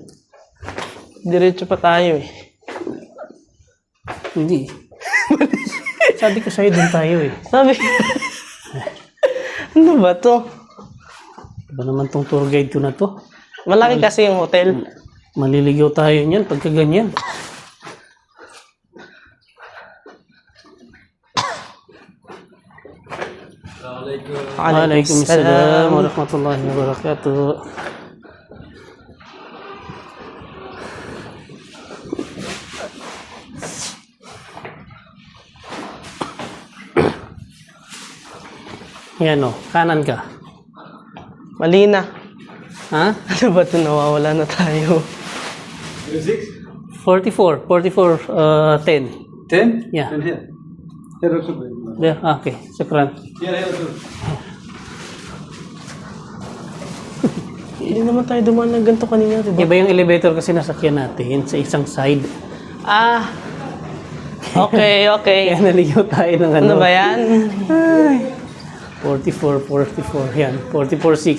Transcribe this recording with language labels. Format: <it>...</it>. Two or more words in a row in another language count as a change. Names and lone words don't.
<tl>Diretso pa tayo eh. Hindi. Sabi ko sa'yo dun tayo eh. Sabi. Ano ba to? Ba naman tong tour guide ko na to? Malaki kasi yung hotel. Maliligaw tayo niyan pagka ganyan.</tl> <ar>وعليكم السلام ورحمة الله وبركاته.</ar> <tl>Yan o, kanan ka. Mali na. Ha? Ano ba ito? Nawawala na tayo. 44, 10. 10?</tl> <en>Yeah. 10 here. Here also good. There, okay, sakran. Here also.</en> <tl>Hindi naman tayo dumaan ng ganito kanina, diba? Iba yung elevator kasi nasakyan natin sa isang side. Ah.</tl> <en>Okay, okay.</en> <tl>Kaya naligaw tayo ng ano. Ano ba yan? 44, yan. 44.6.</tl>